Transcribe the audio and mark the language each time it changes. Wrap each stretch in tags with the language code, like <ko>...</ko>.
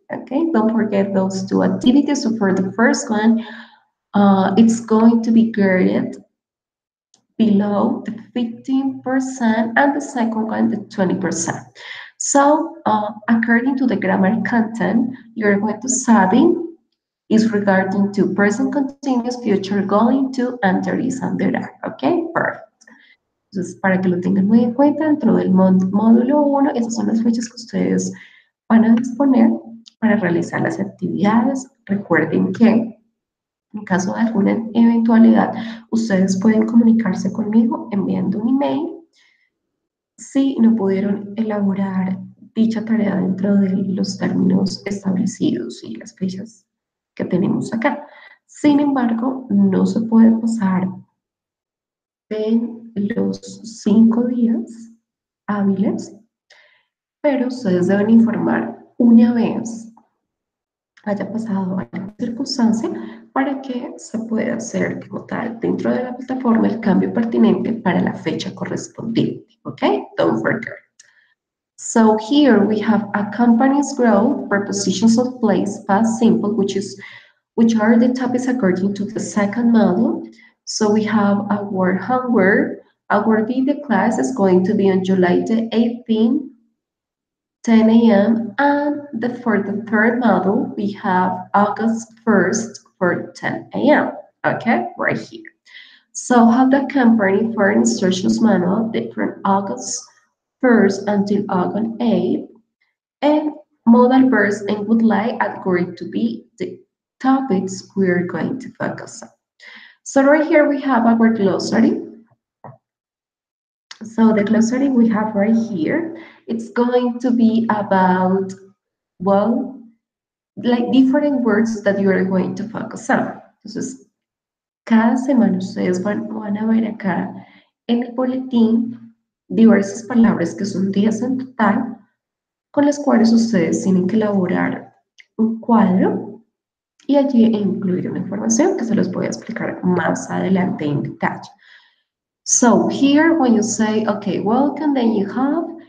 <en>Okay, don't forget those two activities. So for the first one, it's going to be graded below the 15% and the second one the 20%. So according to the grammar content, you're going to study is regarding to present continuous, future going to, and there is and there are. Okay, perfect.</en> <es>Entonces, para que lo tengan muy en cuenta, dentro del módulo 1, esas son las fechas que ustedes van a disponer para realizar las actividades. Recuerden que en caso de alguna eventualidad, ustedes pueden comunicarse conmigo enviando un email si no pudieron elaborar dicha tarea dentro de los términos establecidos y las fechas que tenemos acá. Sin embargo, no se puede pasar en los 5 días hábiles, pero ustedes deben informar una vez haya pasado alguna circunstancia para que se pueda hacer como tal dentro de la plataforma el cambio pertinente para la fecha correspondiente.</es> <en>Okay, don't forget. So here we have a company's growth, prepositions of place, past simple, which are the topics according to the second model. So we have our homework. Our video class is going to be on July the 18th, 10 a.m. And for the third model, we have August 1st for 10 a.m. Okay, right here. So have the company for instructions manual from August 1st until August 8th, and modal verbs and would like are going to be the topics we're going to focus on. So right here we have our glossary. So the glossary we have right here, it's going to be about, well, like different words that you are going to focus on.</en> <es>Entonces, cada semana ustedes van a ver acá en el boletín diversas palabras que son 10 en total, con las cuales ustedes tienen que elaborar un cuadro y allí incluir una información que se los voy a explicar más adelante en detalle.</es> <en>So here when you say, okay, welcome, then you have</en>